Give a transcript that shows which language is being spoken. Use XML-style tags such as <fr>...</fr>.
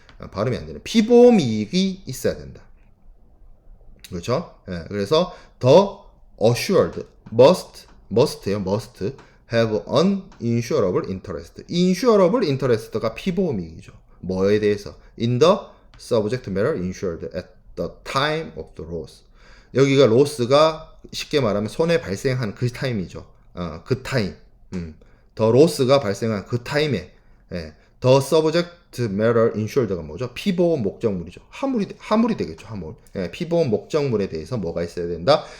<ko>발음이 안 되네. 피보험이익이 있어야 된다. 그렇죠? 그래서</ko> <en>the assured must요, must have an insurable interest. insurable interest가</en> <ko>피보험이익이죠. 뭐에 대해서?</ko> <en>In the subject matter insured at the time of the loss.</en> <ko>여기가 loss가 쉽게 말하면 손해 발생한 그 타임이죠. 그 타임. 더 로스가 발생한 그 타임에</ko> <en>the subject matter insured</en> <ko>가 뭐죠? 피보험 목적물이죠. 하물이 되겠죠. 하물. 피보험 목적물에 대해서 뭐가 있어야 된다?</ko>